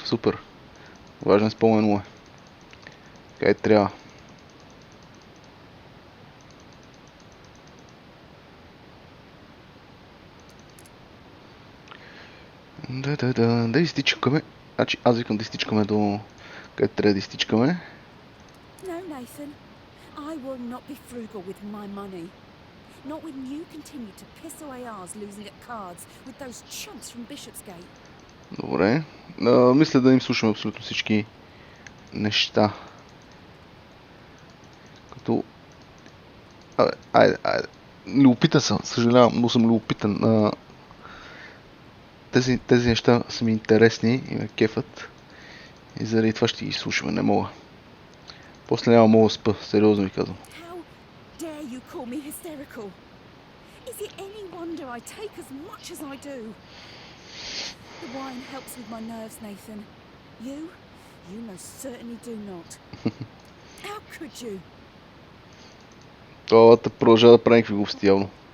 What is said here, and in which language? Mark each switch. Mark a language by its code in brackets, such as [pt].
[bg] Супер. Важен спомен му е. Така и трябва. Да изтичкаме. Значи аз викам да изтичкаме до... Къде трябва да изтичкаме? [en] No, Nathan. I will not be frugal with my money. Not when you continue to piss away ours losing at cards with those chumps from Bishopsgate. [bg] Добре. Мисля да им слушаме абсолютно всички неща. Като... Айде. Любопитен съм, съжалявам, но съм любопитен. Тези неща са ми интересни и ме кефат. И заради това ще ги слушаме, не мога. После няма мога да спа, сериозно ви казвам. [en] How dare you call me hysterical? Is it any wonder I take as much as I do? The wine helps with my nerves, Nathan. You most certainly do not. How could you? [bg] Това продължава да прави някакви глупости явно.